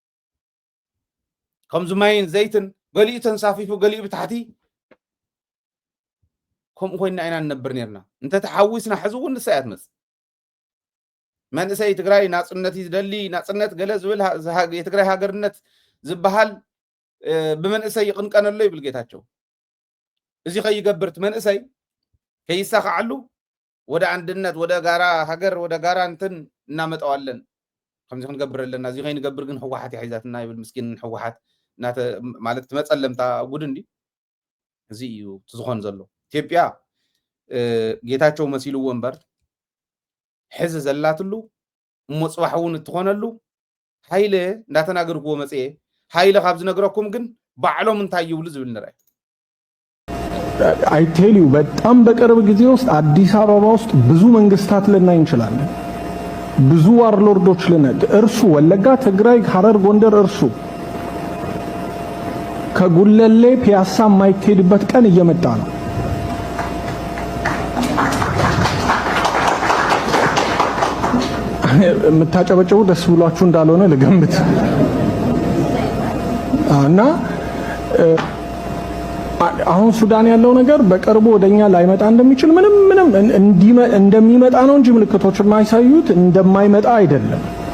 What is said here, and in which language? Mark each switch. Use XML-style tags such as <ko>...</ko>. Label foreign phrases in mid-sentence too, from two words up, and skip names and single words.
<ti>ከምዚ ማይን ዘይትን ገሊኡ ተንሳፊፉ ገሊኡ ብታሕቲ ከምኡ ኮይና ኢና ንነብር ነርና እንተተሓዊስና ሕዚ እውን ንሳ እያ ትመፅእ መንእሰይ ትግራይ ናጽነት ይደሊ ናጽነት ገለ ዝብል የትግራይ ሃገርነት ዝበሃል ብመንእሰይ ይቅንቀነሎ ይብል ጌታቸው እዚ ከይገብርት መንእሰይ ከይሳኻዓሉ ወደ</ti> <am>አንድነት ወደ ጋራ ሀገር ወደ ጋራ እንትን እናመጣዋለን</am> <ti>ከምዚ ክንገብር ኣለና እዚ ከይንገብር ግን ህወሓት ይሒዛትና ይብል ምስኪን ህወሓት ናተ ማለት ትመጸለምታ ጉድ እንዲ እዚ እዩ ትዝኾን ዘሎ ኢትዮጵያ ጌታቸው መሲልዎ እምበር ሕዚ ዘላትሉ እሞጽባሕ እውን እትኾነሉ ሃይለ እንዳተናገርክዎ መጽኤ ሃይለ ካብ ዝነግረኩም ግን ባዕሎም እንታይ ይብሉ ዝብል ንርአይ</ti> <en>I tell you</en> <am>በጣም በቅርብ ጊዜ ውስጥ አዲስ አበባ ውስጥ ብዙ መንግስታት ልናይ እንችላለን ብዙ ዋርሎርዶች ልናይ እርሱ ወለጋ ትግራይ ሐረር ጎንደር እርሱ ከጉለሌ ፒያሳ የማይኬድበት ቀን እየመጣ ነው የምታጨበጨቡ ደስ ብሏችሁ እንዳልሆነ ልገምት እና አሁን ሱዳን ያለው ነገር በቅርቡ ወደኛ ላይመጣ እንደሚችል ምንም እንደሚመጣ ነው እንጂ ምልክቶች የማይሳዩት እንደማይመጣ አይደለም</am>